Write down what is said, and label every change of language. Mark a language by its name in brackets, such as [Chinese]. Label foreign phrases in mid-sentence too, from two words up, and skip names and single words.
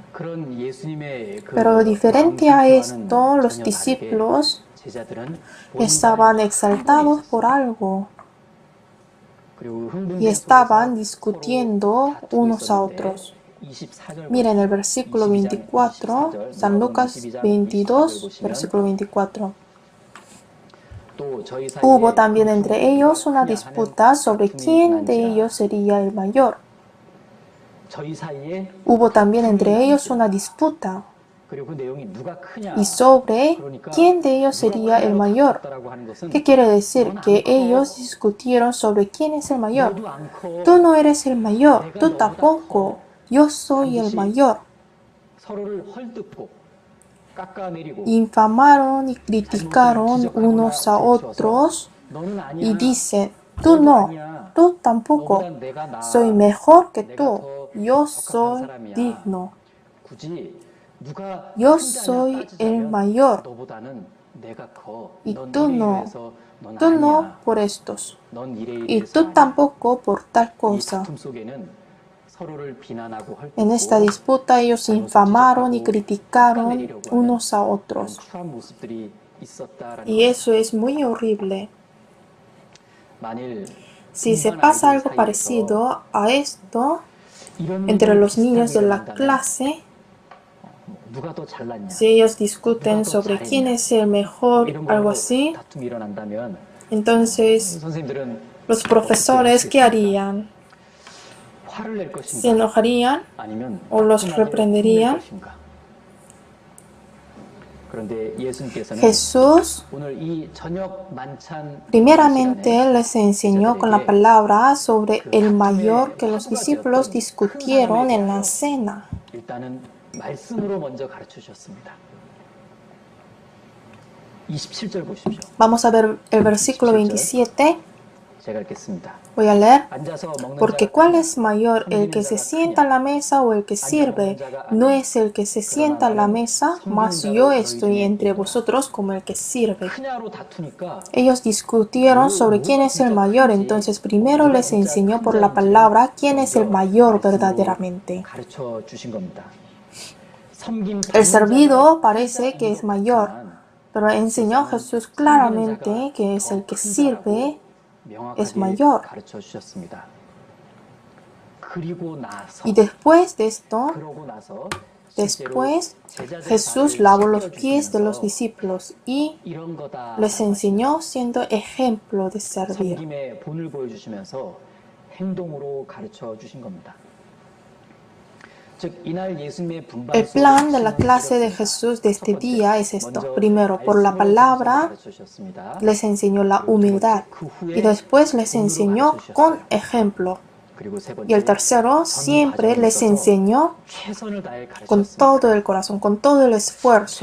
[Spanish] Pero diferente a esto, los discípulos estaban exaltados por algo y estaban discutiendo unos a otros. Miren el versículo 24, San Lucas 22, versículo 24. Hubo también entre ellos una disputa sobre quién de ellos sería el mayor. [Korean] 저희 사이에 [Spanish] Hubo también entre ellos una disputa [Korean] 그리고 그 내용이 누가 크냐. [Spanish] y sobre [Korean] 그러니까 [Spanish] quién de ellos [Korean] 누가 [Spanish] sería el [Korean] 크냐로 [Spanish] mayor. [Korean] 다퉜다라고 하는 것은 [Spanish] ¿Qué quiere decir? [Korean] 넌 [Spanish] Que [Korean] 안 [Spanish] ellos [Korean] 커. [Spanish] discutieron sobre quién es el mayor. [Korean] 너도 안 [Spanish] Tú [Korean] 커. [Spanish] no eres el mayor, [Korean] 내가 [Spanish] tú [Korean] 너보다 [Spanish] tampoco. [Korean] 커. [Spanish] Yo soy el [Korean] 반드시 [Spanish] mayor. [Korean] 서로를 헐뜯고 깎아내리고 [Spanish] Infamaron y [Korean] 잘못을 [Spanish] criticaron [Korean] 지적하거나 [Spanish] unos a [Korean] 비추어서 [Spanish] otros [Korean] 너는 아니야. [Spanish] y dicen, tú [Korean] 너도 [Spanish] no, [Korean] 아니야. [Spanish] tú tampoco. [Korean] 너보다 내가 나아. [Spanish] Soy mejor que [Korean] 내가 [Spanish] tú. [Korean] 더 [Spanish] Yo [Korean] 적합한 [Spanish] soy [Korean] 사람이야. [Spanish] digno. [Korean] 굳이 누가 [Spanish] Yo [Korean] 큰 자냐 [Spanish] soy el [Korean] 따지자면 [Spanish] mayor [Korean] 너보다는 내가 커. [Spanish] y [Korean] 넌 [Spanish] tú [Korean] 일에 [Spanish] no. [Korean] 의해서 넌 [Spanish] Tú no [Korean] 아니야. [Spanish] por estos [Korean] 넌 일에 [Spanish] y [Korean] 의해서 [Spanish] tú [Korean] 아니야. [Spanish] tampoco por tal [Korean] 이 [Spanish] cosa. [Korean] 다툼 속에는 서로를 비난하고 [Spanish] En esta [Korean] 헐뜯고 [Spanish] disputa ellos [Korean] 잘못을 [Spanish] infamaron y [Korean] 지적하고 [Spanish] criticaron [Korean] 깎아내리려고 하는 [Spanish] unos a [Korean] 그런 [Spanish] otros. [Korean] 추한 모습들이 있었다라는 [Spanish] Y [Korean] 겁니다. [Spanish] eso es muy horrible. [Korean] 만일 [Spanish] Si se [Korean] 동반 [Spanish] pasa [Korean] 아이들 [Spanish] algo [Korean] 사이에서 [Spanish] parecido a esto [Korean] 이런 [Spanish] entre [Korean] 일이 [Spanish] los niños [Korean] 비슷하게 [Spanish] de la [Korean] 일어난다면 [Spanish] clase, [Korean] 누가 더 잘났냐, [Spanish] si ellos [Korean] 누가 [Spanish] discuten [Korean] 더 [Spanish] sobre quién [Korean] 잘했냐 [Spanish] es el mejor, [Korean] 이런 [Spanish] algo [Korean] 걸로 [Spanish] así, [Korean] 다툼이 일어난다면 [Spanish] entonces [Korean] 선생님들은 [Spanish] los [Korean] 어떻게 [Spanish] profesores, ¿qué [Korean] 하시겠습니까? [Spanish] harían? [Korean] 화를 낼 [Spanish] ¿Se [Korean] 것인가 [Spanish] enojarían [Korean] 아니면 [Spanish] o los [Korean] 따끔하게 혼낼 [Spanish] reprenderían? [Korean] 것인가? 그런데 예수님께서는 [Spanish] Jesús [Korean] 오늘 이 저녁 만찬 [Spanish] primeramente [Korean] 시간에 [Spanish] les enseñó con la palabra sobre el mayor que los discípulos discutieron en la cena. [Korean] 일단은 말씀으로 먼저 가르쳐 주셨습니다. 27절 보십시오. [Spanish] Vamos a ver el versículo 27. [Korean] 제가 읽겠습니다. [Spanish] Voy a leer. [Korean] 앉아서 먹는 [Spanish] Porque [Korean] 자가 [Spanish] ¿cuál [Korean] 크냐, [Spanish] es mayor, el que [Korean] 섬기는 [Spanish] se [Korean] 자가 [Spanish] sienta a [Korean] 크냐? [Spanish] la mesa o el que sirve? No es el que se sienta a la mesa, mas yo estoy entre vosotros como el que sirve. [Korean] 크냐로 다투니까 [Spanish] Ellos discutieron sobre quién es el mayor, entonces primero les enseñó por la palabra quién es el mayor verdaderamente. [Korean] 가르쳐 주신 겁니다. 섬김 [Spanish] El [Korean] 받는 [Spanish] servido [Korean] 자가 [Spanish] parece que es mayor, pero enseñó Jesús claramente que es el que sirve es mayor. [Korean] 가르쳐 주셨습니다. 그리고 나서 [Spanish] Y después de esto, [Korean] 그러고 나서 [Spanish] después Jesús lavó los pies de los discípulos y [Korean] 이런 거다 [Spanish] les enseñó siendo ejemplo de servir. [Korean] 섬김의 본을 보여주시면서 행동으로 가르쳐 주신 겁니다. 즉 이날 예수님의 분반 [Spanish] El plan de la clase de Jesús de este día es esto. Primero, por la palabra les enseñó la humildad y después les enseñó con ejemplo. Y el tercero, siempre les enseñó con todo el corazón, con todo el esfuerzo.